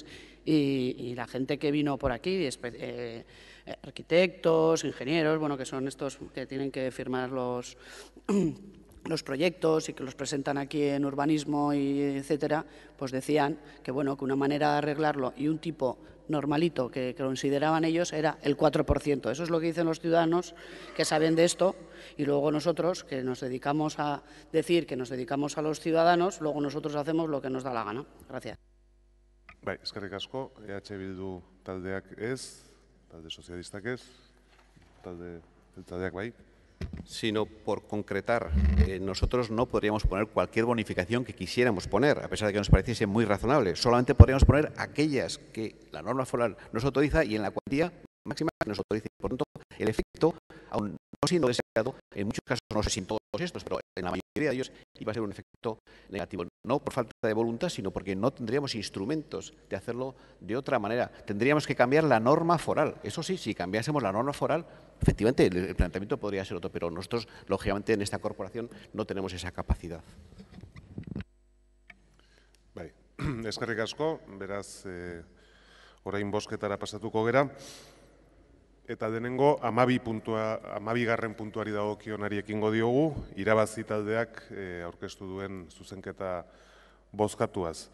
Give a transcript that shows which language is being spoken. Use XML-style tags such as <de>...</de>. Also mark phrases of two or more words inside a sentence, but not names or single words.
<es>Y la gente que vino por aquí, arquitectos, ingenieros, bueno, que son estos que tienen que firmar los proyectos y que los presentan aquí en urbanismo y etcétera, pues decían que bueno, que una manera de arreglarlo y un tipo normalito que consideraban ellos era el 4%. Eso es lo que dicen los ciudadanos que saben de esto, y luego nosotros, que nos dedicamos a decir que nos dedicamos a los ciudadanos, luego nosotros hacemos lo que nos da la gana. Gracias.</es> <eu>Bai, eskerrik asko, Bildu taldeak ez, talde sozialistak ez, taldeak bai.</eu> <es>Sino por concretar, nosotros no podríamos poner cualquier bonificación que quisiéramos poner, a pesar de que nos pareciese muy razonable. Solamente podríamos poner aquellas que la norma foral nos autoriza y en la cuantía máxima que nos autoriza. Por tanto, el efecto, aun no siendo deseado, en muchos casos, no sé si en todos estos, pero en la mayoría de ellos iba a ser un efecto negativo. No por falta de voluntad, sino porque no tendríamos instrumentos de hacerlo de otra manera. Tendríamos que cambiar la norma foral. Eso sí, si cambiásemos la norma foral, efectivamente el planteamiento podría ser otro, pero nosotros, lógicamente, en esta corporación no tenemos esa capacidad.</es> <eu>Bai, eskerrik asko, beraz, orain bozketara pasatuko gera. Eta denengo, 12. puntuari dagokionari ekingo diogu, irabazi taldeak aurkeztu duen zuzenketa bozkatuaz.</eu>